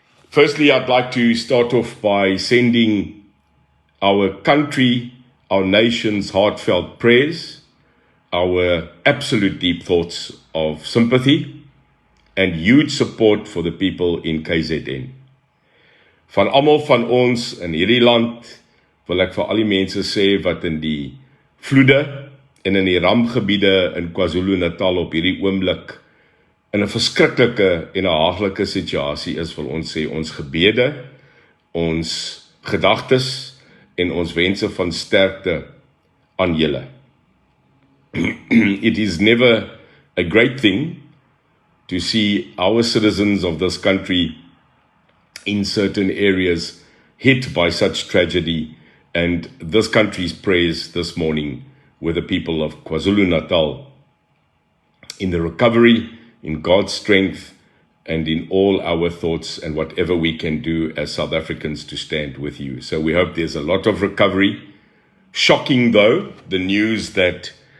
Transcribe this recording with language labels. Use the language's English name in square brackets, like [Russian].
[English] Firstly, I'd like to start off by sending our country, our nation's heartfelt prayers, our absolute deep thoughts of sympathy, and huge support for the people in KZN. [Afrikaans] Van almal van ons in hierdie land wil ek vir al die mense sê wat in die vloede en in die rampgebiede in Kwazulu-Natal op hierdie oomblik in 'n verskriklike en 'n haaglike situasie is, wil ons sê ons gebede, ons gedagtes en ons wense van sterkte aan julle. [English] It is never a great thing to see our citizens of this country in certain areas hit by such tragedy, and this country's prayers this morning with the people of KwaZulu-Natal in the recovery, in God's strength, and in all our thoughts and whatever we can do as South Africans to stand with you. So we hope there's a lot of recovery. Shocking though, the news that